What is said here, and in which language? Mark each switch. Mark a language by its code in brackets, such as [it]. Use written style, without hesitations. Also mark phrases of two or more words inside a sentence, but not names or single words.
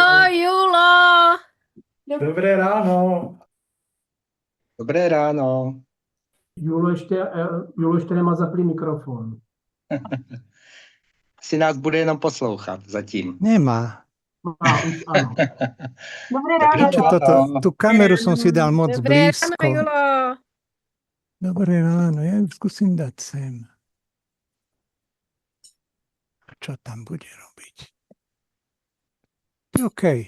[cs] Ahoj, Julo! Dobré ráno. Dobré ráno. Julo ještě nemá zaplý mikrofon. Si nás bude jenom poslouchat zatím. Nemá. Už ano. Dobré ráno. [sk] Prečo tú kameru som si dal moc Dobré blízko. ráno, Julo! Dobré ráno, ja ju skúsim dať sem. A čo tam bude robiť? OK.